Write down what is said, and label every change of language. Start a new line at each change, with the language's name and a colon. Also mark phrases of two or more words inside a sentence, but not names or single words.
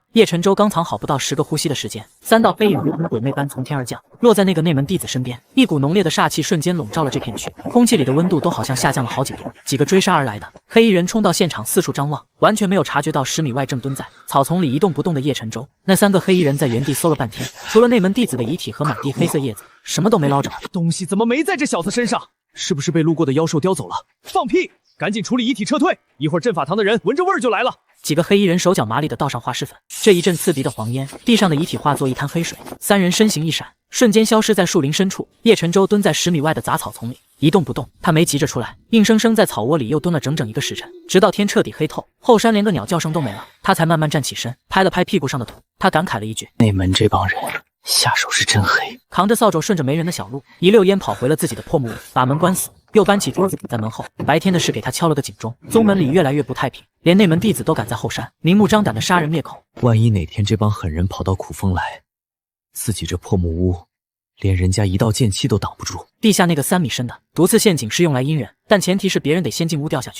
Chinese: 葉晨舟剛藏好不到10個呼吸的時間，3道飛影如同鬼魅般從天而降，落在那個內門弟子身邊。一股濃烈的煞氣瞬間籠罩了這片區，空氣裡的溫度都好像下降了好幾度。幾個追殺而來的黑衣人衝到現場，四處張望，完全沒有察覺到10米外正蹲在草叢裡一動不動的葉晨舟。那3個黑衣人在原地搜了半天，除了內門弟子的遺體和滿地黑色葉子，什麼都沒撈着。東西怎麼沒在這小子身上？是不是被路過的妖獸叼走了？放屁！趕緊處理遺體撤退，一會兒陣法堂的人聞着味兒就來了。幾個黑衣人手腳麻利地倒上化屍粉，這一陣刺鼻的黃煙，地上的遺體化作一灘黑水。3人身形一閃，瞬間消失在樹林深處。葉晨舟蹲在10米外的雜草叢裡，一動不動。他沒急着出來，硬生生在草窩裡又蹲了整整1個時辰，直到天徹底黑透，後山連個鳥叫聲都沒了，他才慢慢站起身，拍了拍屁股上的土。他感慨了一句：“ 內門這幫人下手是真黑。” 扛着掃帚順着沒人的小路，一溜煙跑回了自己的破木屋，把門關死，又搬起桌子堵在門後。白天的事給他敲了個警鐘，宗門裡越來越不太平，連內門弟子都敢在後山明目張膽的殺人滅口。萬一哪天這幫狠人跑到苦風來，自己這破木屋連人家一道劍氣都擋不住。地下那個3米深的毒刺陷阱是用來陰人，但前提是別人得先進屋掉下去。